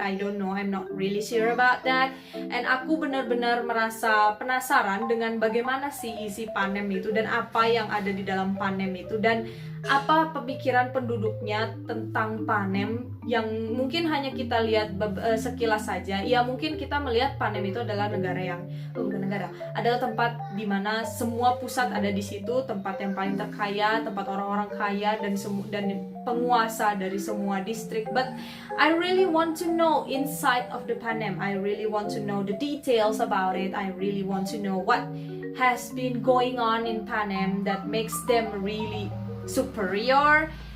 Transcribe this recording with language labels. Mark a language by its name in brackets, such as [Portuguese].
[English] I don't know, I'm not really sure about that. [Indonesian] And aku benar-benar merasa penasaran dengan bagaimana sih isi Panem itu dan apa yang ada di dalam Panem itu. Dan apa pemikiran penduduknya tentang Panem yang mungkin hanya kita lihat sekilas saja. Ya mungkin kita melihat Panem itu adalah negara yang bukan negara, adalah tempat di mana semua pusat ada di situ, tempat yang paling terkaya, tempat orang-orang kaya dan penguasa dari semua distrik. [English] But I really want to know inside of the Panem. I really want to know the details about it. I really want to know what has been going on in Panem that makes them really superior.